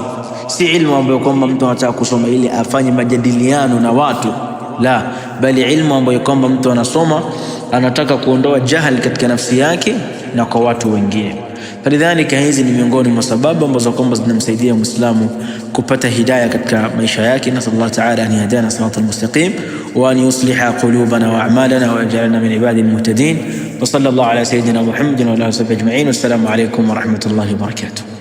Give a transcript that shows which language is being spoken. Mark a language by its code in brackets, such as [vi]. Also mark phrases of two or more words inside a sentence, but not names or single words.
[sw] Si ilmu ambayo kwamba mtu anataka kusoma ili afanye majadiliano na watu. La, bali ilmu ambayo kwamba mtu anasoma anataka kuondoa jahil katika nafsi yake na kwa watu wengine. Falidhalika, hizi ni miongoni mwa sababu ambazo kwamba zinamsaidia Muislamu kupata hidayah katika maisha yake. [ar] نسأل الله تعالى أن يهدينا الصراط المستقيم وأن يصلح قلوبنا وأعمالنا ويجعلنا من عباده المهتدين. وصلى الله على سيدنا محمد وعلى آله وصحبه أجمعين. والسلام عليكم ورحمة الله وبركاته.